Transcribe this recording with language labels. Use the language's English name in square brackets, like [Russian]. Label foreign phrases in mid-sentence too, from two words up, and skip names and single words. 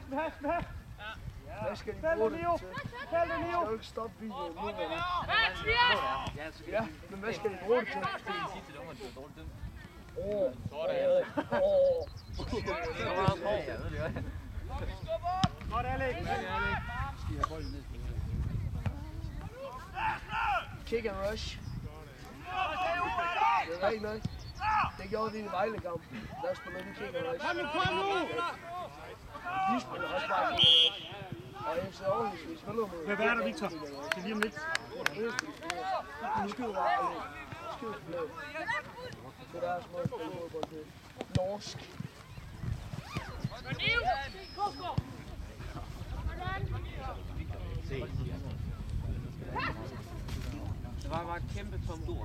[Danish] Hvad skal de Fælde bruge det Leo. til? Fælde Jeg Leo. skal jo ikke stoppe videoen nu, vel? Ja, så Ja, men hvad skal de bruge det til? sige til dommeren, at du er dårligt dømt. Godt, Alex. [English] Kick and rush. [Danish] Det er rigtigt nok. Det gjorde vi i Vejle-kampen. Der spiller vi [English] kick and rush. [Danish] Kom nu. De spiller også bare [English] kick and rush. [Danish] Og FC Aarhus, vi spiller mod... Hvad er der, Victor? Det er lige om lidt. Det er det eneste, vi spiller. De skyder bare alle. Skyder på lavet. Det er deres måde at spille fodbold til. Norsk. Det var bare et kæmpe tom ord.